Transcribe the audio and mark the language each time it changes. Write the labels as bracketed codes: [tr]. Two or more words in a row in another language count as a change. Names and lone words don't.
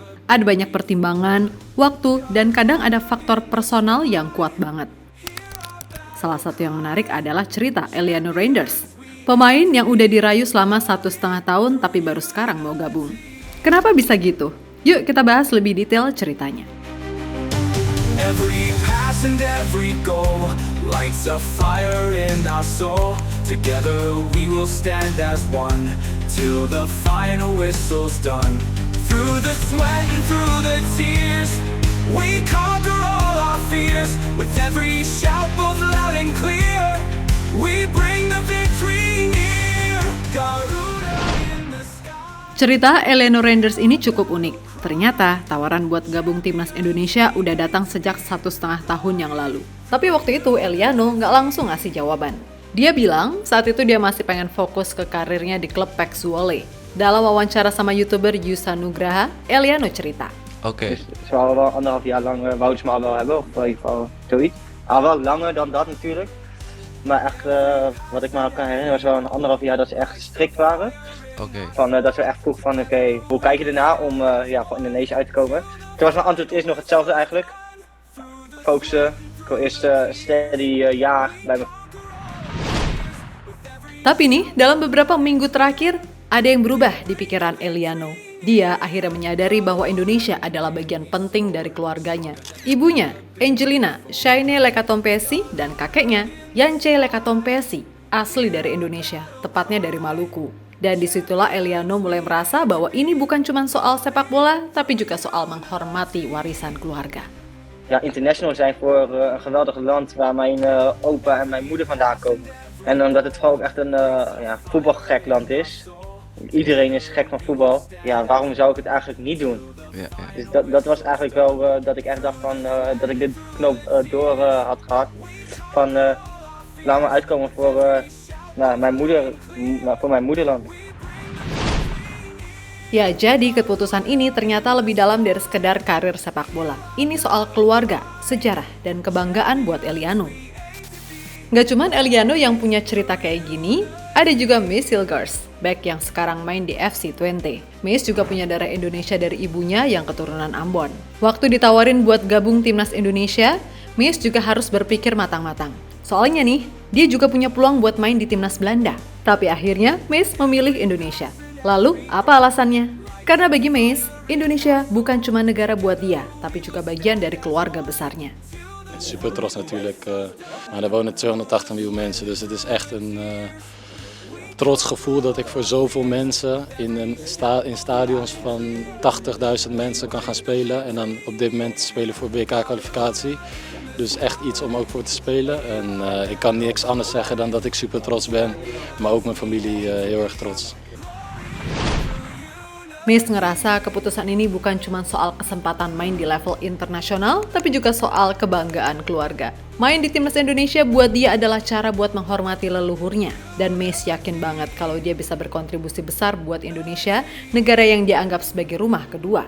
[id] Ada banyak pertimbangan, waktu, dan kadang ada faktor personal yang kuat banget. Salah satu yang menarik adalah cerita Eliano Reinders. Pemain yang udah dirayu selama 1,5 tahun tapi baru sekarang mau gabung. Kenapa bisa gitu? Yuk kita bahas lebih detail ceritanya. [en] Every pass and every goal lights a fire in our soul. Together we will stand as one till the final whistle's done. Through the sweat and through the tears, we conquer all our fears. With every shout both loud and clear, we bring the victory near. Garuda in the sky. [id] Cerita Eliano Reinders ini cukup unik. Ternyata tawaran buat gabung timnas Indonesia udah datang sejak 1,5 tahun yang lalu. Tapi waktu itu Eliano nggak langsung ngasih jawaban. Dia bilang saat itu dia masih pengen fokus ke karirnya di klub PEC Zwolle. Dalam wawancara sama YouTuber Yusa Nugraha, Eliano cerita. [nl] Oké. Ze wouden wel 1,5 jaar lang wouden ze me al wel hebben, of in ieder geval zoiets. Al wel langer dan dat natuurlijk. Maar echt, wat ik me kan herinneren, was wel 1,5 jaar dat ze echt strikt waren. Oké. Dat ze echt vroeg van oké, hoe kijk je ernaar om voor Indonesië uit te komen. Toen was mijn antwoord eerst nog hetzelfde eigenlijk. Focussen, ik wil eerst steady jaar bij me. [id] Tapi nih, dalam beberapa minggu terakhir, ada yang berubah di pikiran Eliano. Dia akhirnya menyadari bahwa Indonesia adalah bagian penting dari keluarganya. Ibunya, Angelina Shaine Lekatompesi, dan kakeknya, Yance Lekatompesi, asli dari Indonesia, tepatnya dari Maluku. Dan disitulah Eliano mulai merasa bahwa ini bukan cuma soal sepak bola, tapi juga soal menghormati warisan keluarga. [nl] Ja, international zijn voor een geweldig land waar mijn opa en mijn moeder vandaan komen. En omdat het gewoon ook echt een voetbalgek land is. Iedereen is gek van voetbal. Ja, waarom zou ik het eigenlijk niet doen? Ja. Dus dat was eigenlijk wel dat ik echt dacht van dat ik dit knoop door had gehad. Van laat me uitkomen voor mijn moederland. [id] Ya, jadi keputusan ini ternyata lebih dalam dari sekedar karir sepak bola. Ini soal keluarga, sejarah, dan kebanggaan buat Eliano. Nggak cuman Eliano yang punya cerita kayak gini, ada juga Miss Hilgers, back yang sekarang main di FC Twente. Miss juga punya darah Indonesia dari ibunya yang keturunan Ambon. Waktu ditawarin buat gabung timnas Indonesia, Miss juga harus berpikir matang-matang. Soalnya nih, dia juga punya peluang buat main di timnas Belanda. Tapi akhirnya Miss memilih Indonesia. Lalu, apa alasannya? Karena bagi Miss, Indonesia bukan cuma negara buat dia, tapi juga bagian dari keluarga besarnya. [nl] Super trots natuurlijk. Maar er wonen 280 miljoen mensen, dus het is echt een trots gevoel dat ik voor zoveel mensen in stadions van 80.000 mensen kan gaan spelen. En dan op dit moment spelen voor WK-kwalificatie. Dus echt iets om ook voor te spelen. En ik kan niks anders zeggen dan dat ik super trots ben, maar ook mijn familie heel erg trots. [id] Miss ngerasa keputusan ini bukan cuma soal kesempatan main di level internasional, tapi juga soal kebanggaan keluarga. Main di timnas Indonesia buat dia adalah cara buat menghormati leluhurnya. Dan Miss yakin banget kalau dia bisa berkontribusi besar buat Indonesia, negara yang dia anggap sebagai rumah kedua.